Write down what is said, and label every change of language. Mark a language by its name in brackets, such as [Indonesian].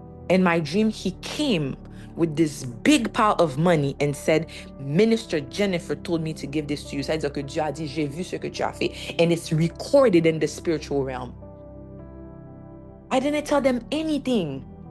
[English] In my dream, he came with this big pile of money and said, Minister Jennifer told me to give this to you. [French] Ça veut dire que Dieu a dit, j'ai vu ce que tu as fait. [English] And it's recorded in the spiritual realm. I didn't tell them anything.